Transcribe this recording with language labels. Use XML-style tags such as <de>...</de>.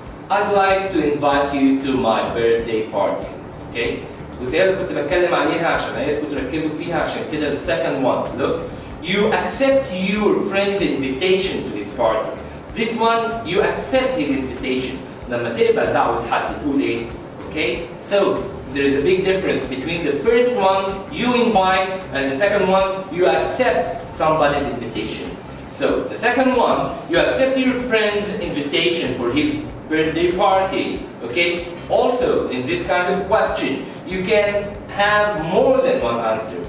<en>I'd like to invite you to my birthday party. Okay?</en> <ar>وده اللي كنت بتكلم عليها عشان عايزكم تركزوا فيها, عشان كده</ar> <en>the second one. Look, you accept your friend's invitation to his party. This one, you accept his invitation.</en> <ar>لما تقبل دعوة حد تقول إيه؟ Okay?</ar> <en>So, there is a big difference between the first one you invite and the second one you accept somebody's invitation. So, the second one, you accept your friend's invitation for his birthday party. Okay? Also, in this kind of question, you can have more than one answer.</en>